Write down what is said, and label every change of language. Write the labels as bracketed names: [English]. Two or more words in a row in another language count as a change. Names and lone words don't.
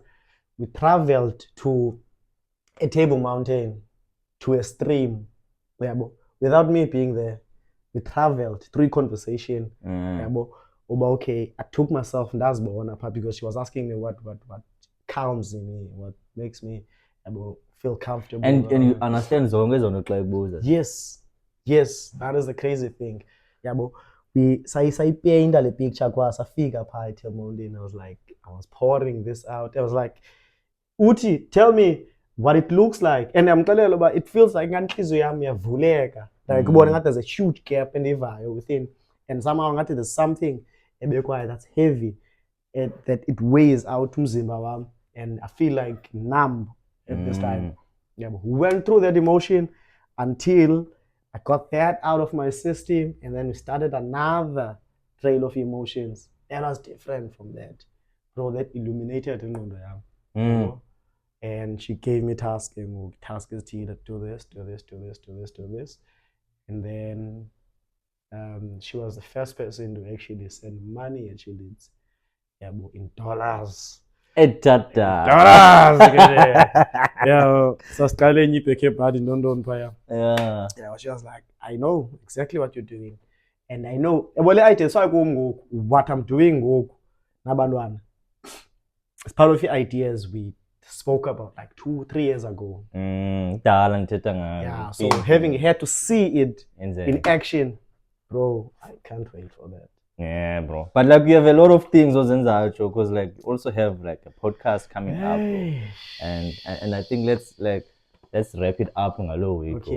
[English] We traveled to a Table Mountain, to a stream. Without me being there, we traveled through conversation. Okay, I took myself because she was asking me what calms me, what makes me feel comfortable. And you understand [Xhosa] zonke zonke xa ibuza. [English] Yes, that is the crazy thing. We painted the picture [Xhosa] kwa safika pha eTable Mountain. [English] I was pouring this out. I was like, Uti, tell me what it looks like. And I'm telling you, it feels like there's a huge gap in the vibe within. And somehow there's something that's heavy that it weighs out umzimba. And I feel like numb at this time. We went through that emotion until I got that out of my system, and then we started another trail of emotions. that was different from that. Bro, that illuminated [Zulu] ingqondo yami. [English] Mm. And she gave me tasking. Task is to do this, do this, do this, do this, do this. And then she was the first person to actually send money, actually, in dollars. [Xhosa] Etata. [English] Yeah, so starting you pick up in London prayer. Yeah. Yeah, she was like, I know exactly what you're doing. And I know, well, I tell you what I'm doing. It's part of the ideas we spoke about like 2-3 years ago. [Xhosa] Dala nithetha ngayo. [English] Yeah, so having had to see it in action, bro, I can't wait for that. Yeah, bro. But like, you have a lot of things ozenzayo, because like you also have like a podcast coming up, bro. And I think let's wrap it up ngalo way, bro.